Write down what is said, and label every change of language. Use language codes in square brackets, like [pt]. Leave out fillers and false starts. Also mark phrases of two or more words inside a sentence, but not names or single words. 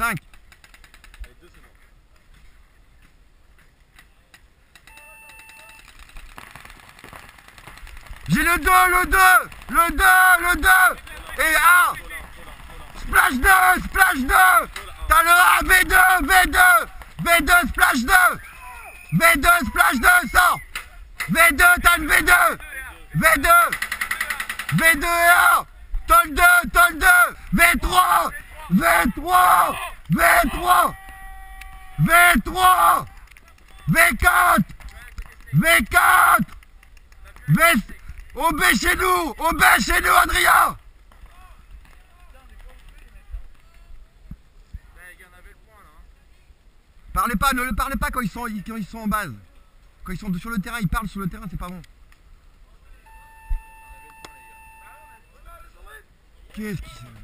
[fr] Allez, 2 secondes. J'ai le 2 et 1. Splash 2. T'as le 1, V2, splash 2. V2, splash 2, sors. V2, t'as une V2. V2 et 1. Tol 2. V3. V4. OB chez nous, Adrien. Ne le parlez pas quand ils sont en base. Quand ils sont sur le terrain, ils parlent sur le terrain, c'est pas bon. Qu'est-ce qui c'est?